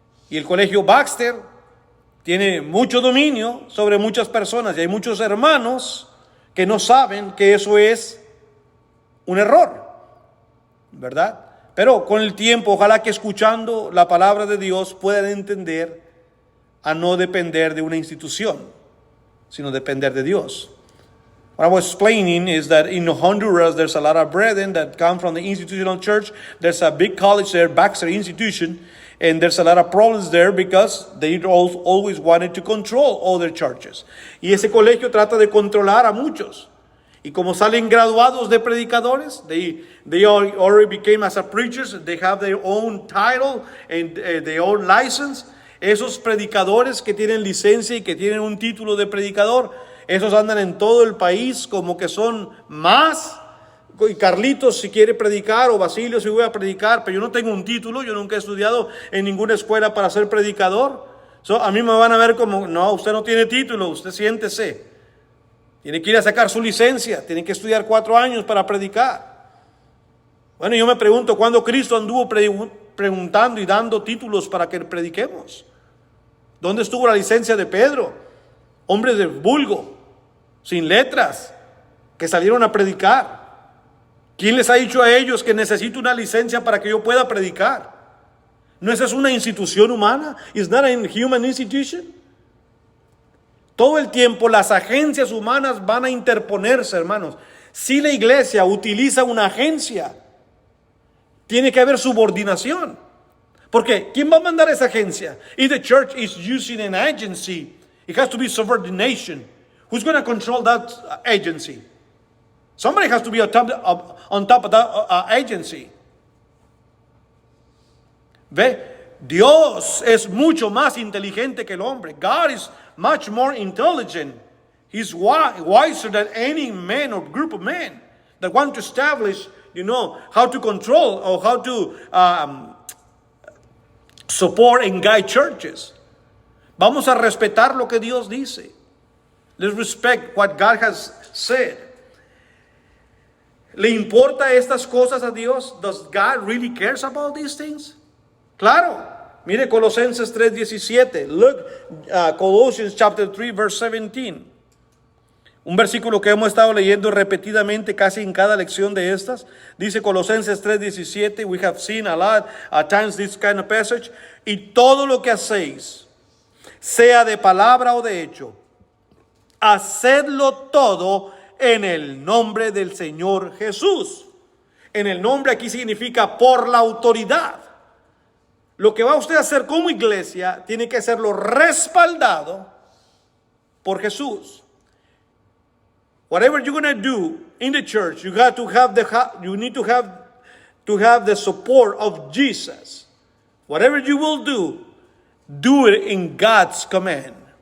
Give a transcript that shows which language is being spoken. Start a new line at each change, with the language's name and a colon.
Spanish: Y el colegio Baxter tiene mucho dominio sobre muchas personas y hay muchos hermanos que no saben que eso es un error, ¿verdad? Pero con el tiempo, ojalá que escuchando la palabra de Dios puedan entender a no depender de una institución, sino depender de Dios.
English: What I was explaining is that in Honduras, there's a lot of brethren that come from the institutional church. There's a big college there, Baxter Institution, and there's a lot of problems there because they always wanted to control other churches.
Spanish: Y ese colegio trata de controlar a muchos. Y como salen graduados de predicadores,
English: they already became as a preachers, they have their own title and their own license.
Spanish: Esos predicadores que tienen licencia y que tienen un título de predicador, esos andan en todo el país como que son más. Y Carlitos si quiere predicar, o Basilio si voy a predicar, pero yo no tengo un título, yo nunca he estudiado en ninguna escuela para ser predicador. A mí me van a ver como, no, usted no tiene título, usted siéntese. Tiene que ir a sacar su licencia, tiene que estudiar 4 años para predicar. Bueno, yo me pregunto, ¿cuándo Cristo anduvo preguntando y dando títulos para que prediquemos? ¿Dónde estuvo la licencia de Pedro? Hombres de vulgo, sin letras, que salieron a predicar. ¿Quién les ha dicho a ellos que necesito una licencia para que yo pueda predicar? ¿No esa es una institución humana?
English: ¿Is not a human institution?
Spanish: Todo el tiempo las agencias humanas van a interponerse, hermanos. Si la iglesia utiliza una agencia, tiene que haber subordinación. Porque ¿quién va a mandar esa agencia?
English: If the church is using an agency, it has to be subordination. Who's going to control that agency? Somebody has to be on top of that agency.
Spanish: ¿Ve? Dios es mucho más inteligente que el hombre.
English: God is much more intelligent. He's wiser than any man or group of men that want to establish, how to control or how to support and guide churches.
Spanish: Vamos a respetar lo que Dios dice.
English: Let's respect what God has said.
Spanish: ¿Le importa estas cosas a Dios?
English: Does God really cares about these things?
Spanish: Claro. Mire Colosenses 3:17.
English: Look, Colossians chapter 3 verse 17.
Spanish: Un versículo que hemos estado leyendo repetidamente casi en cada lección de estas. Dice Colosenses 3:17.
English: We have seen a lot at times this kind of passage.
Spanish: Y todo lo que hacéis, sea de palabra o de hecho, hacedlo todo en el nombre del Señor Jesús. En el nombre aquí significa por la autoridad. Lo que va usted a hacer como iglesia tiene que hacerlo respaldado por Jesús.
English: Whatever you're going to do in the church, you need to have the support of Jesus. Whatever you will do it in God's command.